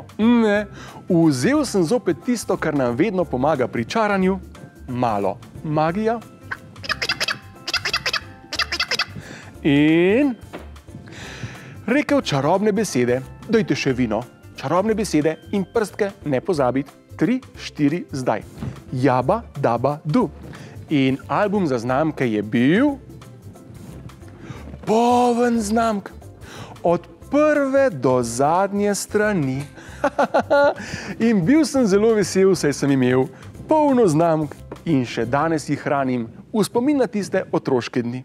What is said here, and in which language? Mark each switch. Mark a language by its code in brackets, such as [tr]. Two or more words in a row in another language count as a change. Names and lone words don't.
[sl] Ne, vzel sem zopet tisto, kar nam vedno pomaga pri čaranju, malo magija. In rekel čarobne besede, dajte še vino, čarobne besede in prstke ne pozabiti. 3, 4, zdaj. Jaba, daba, du. In album za znamke je bil poln znamk. Od prve do zadnje strani. In bil sem zelo vesel, saj sem imel polno znamk in še danes jih hranim v spomin na tiste otroške dni.